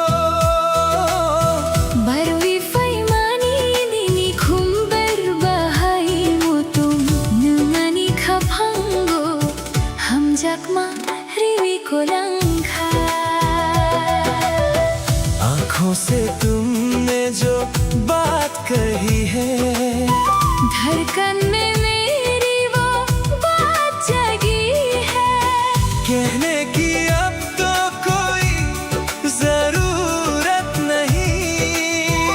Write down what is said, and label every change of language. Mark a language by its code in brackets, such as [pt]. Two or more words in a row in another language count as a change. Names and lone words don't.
[trp] Barwi faimani nini khumbar bahai mutum nungani khaphango hamjakma riwi kolangkha [hi] आंखों से तुमने जो बात कही है धड़कन में मेरी वो बात जगी है कहने की अब तो कोई जरूरत नहीं